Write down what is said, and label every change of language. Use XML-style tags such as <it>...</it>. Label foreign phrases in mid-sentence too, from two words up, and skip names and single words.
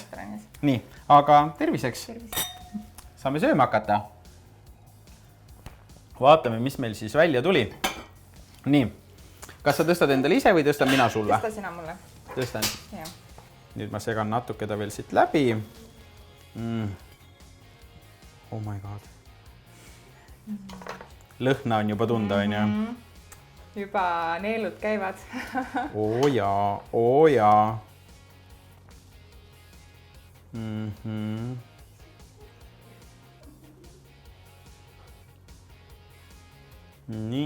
<et>Nii, aga terviseks. Saame sööma hakata. Vaatame, mis meil siis välja tuli. Nii, kas sa tõstad endale ise või tõstan mina sulle? Tõsta sina mulle. Tõstan. Ja. Nüüd ma segan natuke ta veel siit läbi.</et> <en>Oh my god.</en> <et>Lõhna on juba tunda, on ju? Juba neelud käivad. Oo jaa. Nii.</et>